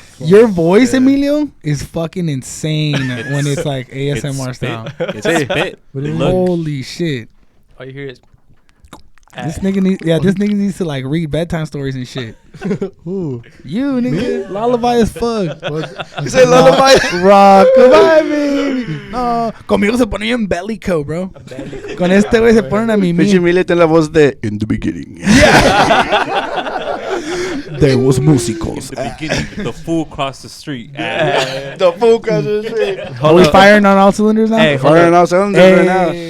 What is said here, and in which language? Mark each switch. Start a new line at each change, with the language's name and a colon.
English: Your voice, Emilio, is fucking insane when it's like ASMR style. It's spit. Holy shit. All you hear is This nigga needs to like read bedtime stories and shit. Who? You nigga, lullaby as fuck. You say lullaby? Rockabye, baby.
Spanish: No, conmigo se ponía en bellico, bro. Con este güey se ponen a mimir. Pinche Emilio tiene la voz de In the Beginning.
English: There was músicos. In the beginning, the fool crossed the street. The fool across the street. Are we firing on all cylinders now? Hey, Firing all cylinders right now.